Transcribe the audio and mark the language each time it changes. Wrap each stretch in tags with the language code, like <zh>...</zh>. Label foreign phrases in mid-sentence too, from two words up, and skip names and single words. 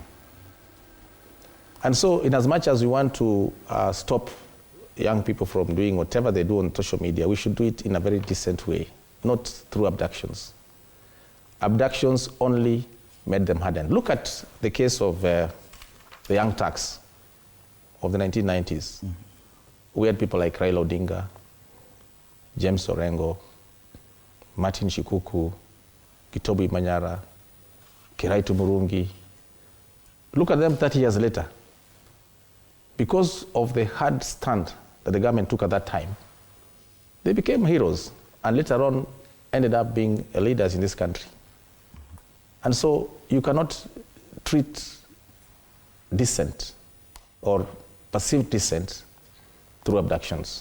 <en>And so in as much as we want to stop young people from doing whatever they do on social media, we should do it in a very decent way, not through abductions. Abductions only made them harden. Look at the case of the young Turks of the 1990s. Mm-hmm. We had people like Raila Odinga, James Orengo, Martin Shikuku, Gitobu Manyara, Kiraitu Murungi. Look at them 30 years later. Because of the hard stand that the government took at that time, they became heroes and later on ended up being leaders in this country. And so you cannot treat dissent or perceived dissent through abductions.</en>